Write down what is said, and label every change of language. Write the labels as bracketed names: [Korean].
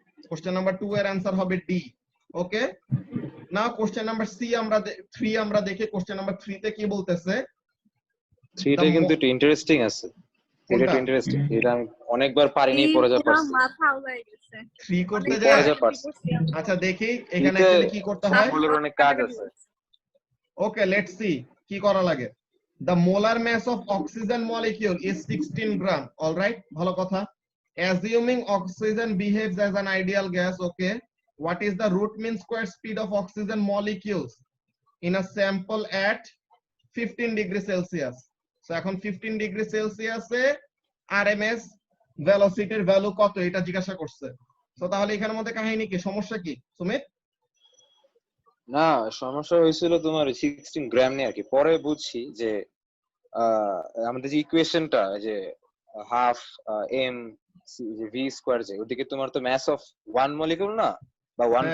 [Bangla] Question number 2 এর answer হবে D. ওকে, now question number 3 আমরা দেখি। কোশ্চেন নাম্বার 3 তে কি বলতেছে, 3 টা কিন্তু একটু ইন্টারেস্টিং আছে, এটা একটু ইন্টারেস্টিং, এটা আমি অনেকবার পারিনি, পড়ে যা পারছি, মাথা উড়াই গেছে 3 করতে যায়। আচ্ছা দেখি এখানে অ্যাকচুয়ালি কি করতে হয়, সবগুলোর অনেক কাজ আছে। ওকে, লেটস সি কি করা লাগে। [English] The molar mass of oxygen molecule is 16 gram. Alright, [Bangla] ভালো কথা। [English] assuming oxygen behaves as an ideal gas, okay, what is the root mean square speed of oxygen molecules in a sample at 15 degree Celsius? [Bangla] So এখন 15 degree সেলসিয়াসে RMS ভেলোসিটির value কত এটা জিজ্ঞাসা করছে। তো তাহলে এখানের মধ্যে কাহিনী কি, সমস্যা কি সুমিত? না, সমস্যা হয়েছিল তোমার 16 গ্রাম নিয়ে আর কি। পরে বুঝছি যে আমাদের যে ইকুয়েশনটা যে হাফ এম ভি স্কয়ার, যে ওদিকে তোমার তো ম্যাস অফ ওয়ান মলিকিউল না বা ওয়ান